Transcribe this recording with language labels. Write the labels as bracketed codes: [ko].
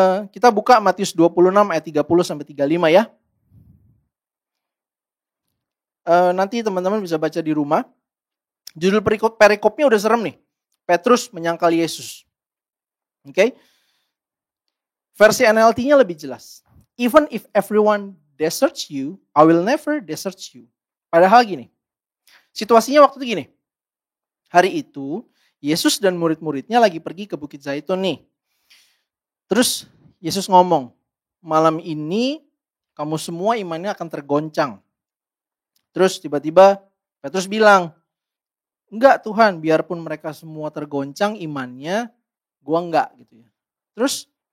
[id] Kita buka Matius 26 ayat 30 sampai 35 ya. Nanti teman-teman bisa baca di rumah. Judul perikopnya udah serem nih. Petrus menyangkal Yesus. Oke? Versi NLT-nya lebih jelas. [en] Even if everyone deserts you, I will never desert you. [id] Padahal gini. Situasinya waktu itu gini. Hari itu Yesus dan murid-muridnya lagi pergi ke Bukit Zaitun nih. Terus Yesus ngomong, malam ini kamu semua imannya akan tergoncang. Terus tiba-tiba Petrus bilang, enggak Tuhan, biarpun mereka semua tergoncang imannya, gua enggak gitu ya. Terus